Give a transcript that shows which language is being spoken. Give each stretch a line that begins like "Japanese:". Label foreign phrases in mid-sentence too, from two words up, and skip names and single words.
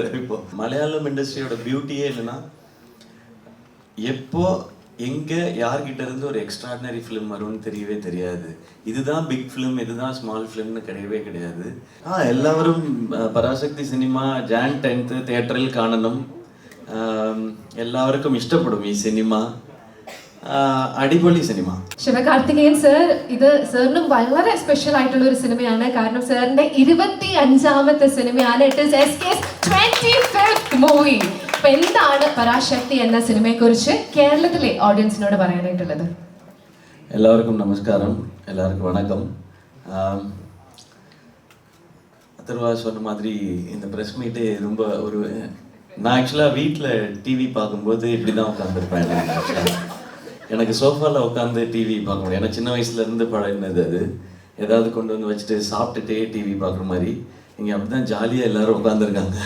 Tamil: இப்போ மலையாளம் இண்டஸ்ட்ரியோட பியூட்டியே என்னென்னா, எப்போ எங்கே யார்கிட்ட இருந்து ஒரு
English: extraordinary film
Tamil: வரும்னு தெரியவே தெரியாது. இதுதான்
English: big film,
Tamil: இதுதான்
English: small film
Tamil: கிடையவே கிடையாது. எல்லாரும் பராசக்தி சினிமா
Malayalam: Jan 10th തിയേറ്ററിൽ കാണണം. എല്ലാവർക്കും ഇഷ്ടപ്പെടും ഈ സിനിമ. അടിപൊളി സിനിമ. ശിവകാർത്തികേയൻ സർ, ഇത് സാറിനും വളരെ സ്പെഷ്യൽ ആയിട്ടുള്ള ഒരു സിനിമയാണ്. കാരണം സാറിന്റെ 25ാമത്തെ സിനിമയാണ്.
English: it is SK's 25th മൂവി.
Malayalam: അപ്പോൾ എന്താണ് പരാശക്തി എന്ന സിനിമയെക്കുറിച്ച് കേരളത്തിലെ ഓഡിയൻസിനോട് പറയാനായിട്ടുള്ളത്? എല്ലാവർക്കും നമസ്കാരം,
Tamil: எல்லாருக்கும் வணக்கம். அதர்வா சொன்ன மாதிரி இந்த
English: press meet
Tamil: ரொம்ப ஒரு, நான் ஆக்சுவலாக வீட்டில் டிவி பார்க்கும்போது இப்படி தான் உட்காந்துருப்பேன். எனக்கு சோஃபாவில் உட்காந்து டிவி பார்க்க முடியும். ஏன்னா சின்ன வயசுலேருந்து பழகினது அது. ஏதாவது கொண்டு வந்து வச்சுட்டு சாப்பிட்டுட்டே டிவி பார்க்குற மாதிரி இங்கே அப்படி தான் ஜாலியாக எல்லோரும் உட்காந்துருக்காங்க.